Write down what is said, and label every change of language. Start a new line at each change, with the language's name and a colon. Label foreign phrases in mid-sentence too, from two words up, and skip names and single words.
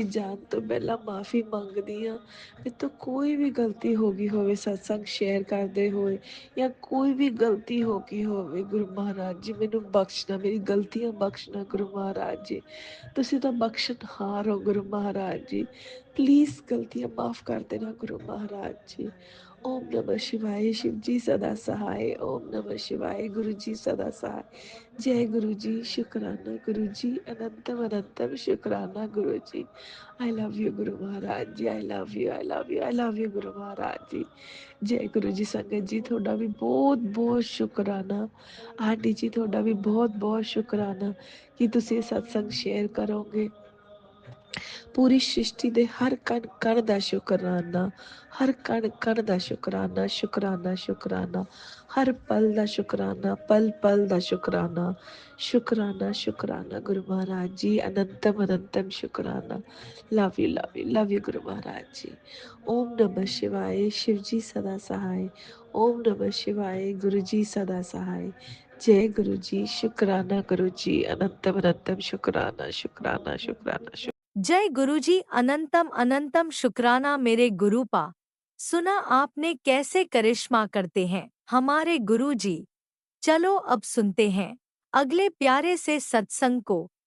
Punjabi: ਜਾਣ ਤੋਂ ਪਹਿਲਾਂ ਮਾਫੀ ਮੰਗਦੀ ਹਾਂ, ਮੇਰੇ ਤੋਂ ਕੋਈ ਵੀ ਗਲਤੀ ਹੋ ਗਈ ਹੋਵੇ ਸਤਸੰਗ ਸ਼ੇਅਰ ਕਰਦੇ ਹੋਏ, ਜਾਂ ਕੋਈ ਵੀ ਗਲਤੀ ਹੋ ਗਈ ਹੋਵੇ ਗੁਰੂ ਮਹਾਰਾਜ ਜੀ ਮੈਨੂੰ ਬਖਸ਼ਣਾ, ਮੇਰੀ ਗਲਤੀਆਂ ਬਖਸ਼ਣਾ ਗੁਰੂ ਮਹਾਰਾਜ ਜੀ। ਤੁਸੀਂ ਤਾਂ ਬਖਸ਼ਣਹਾਰ ਹੋ ਗੁਰੂ ਮਹਾਰਾਜ ਜੀ, ਪਲੀਜ਼ ਗਲਤੀਆਂ ਮਾਫ ਕਰ ਦੇਣਾ ਗੁਰੂ ਮਹਾਰਾਜ ਜੀ।
Hindi: ओम नमः शिवाय, शिव जी सदा सहाय। ओम नमः शिवाय, गुरु जी सदा सहाय। जय गुरु जी, शुक्राना गुरु जी, अनंतम अनंतम शुक्राना गुरु जी।
English: I love you
Hindi: गुरु महाराज जी,
English: I love you, I love you, I love you
Hindi: गुरु महाराज जी। जय गुरु जी।
Punjabi: संगत जी ਤੁਹਾਡਾ ਵੀ ਬਹੁਤ ਬਹੁਤ ਸ਼ੁਕਰਾਨਾ। ਆਂਟੀ ਜੀ ਤੁਹਾਡਾ ਵੀ ਬਹੁਤ ਬਹੁਤ ਸ਼ੁਕਰਾਨਾ ਕਿ ਤੁਸੀਂ ਸਤਸੰਗ ਸ਼ੇਅਰ ਕਰੋਗੇ। ਪੂਰੀ ਸ੍ਰਿਸ਼ਟੀ ਦੇ ਹਰ ਕਣ ਕਣ ਦਾ ਸ਼ੁਕਰਾਨਾ, ਹਰ ਕਣ ਕਣ ਦਾ ਸ਼ੁਕਰਾਨਾ, ਸ਼ੁਕਰਾਨਾ ਸ਼ੁਕਰਾਨਾ, ਹਰ ਪਲ ਦਾ ਸ਼ੁਕਰਾਨਾ, ਪਲ ਪਲ ਦਾ ਸ਼ੁਕਰਾਨਾ, ਸ਼ੁਕਰਾਨਾ ਸ਼ੁਕਰਾਨਾ ਗੁਰੂ ਮਹਾਰਾਜ ਜੀ। ਅਨੰਤਮ ਅਨੰਤਮ ਸ਼ੁਕਰਾਨਾ।
English: love you love you love you
Punjabi: ਗੁਰੂ ਮਹਾਰਾਜ ਜੀ।
Hindi: ओम नमः शिवाय, शिव जी सदा सहाय। ओम नमः शिवाय, गुरु जी सदा सहाय। जय गुरु जी, शुक्राना गुरु जी, अनंतम अनंतम शुक्राना शुक्राना शुक्राना शुक्राना। जय गुरुजी, अनंतम अनंतम शुक्राना मेरे गुरुपा। सुना आपने कैसे करिश्मा करते हैं हमारे गुरुजी। चलो अब सुनते हैं अगले प्यारे से सत्संग को।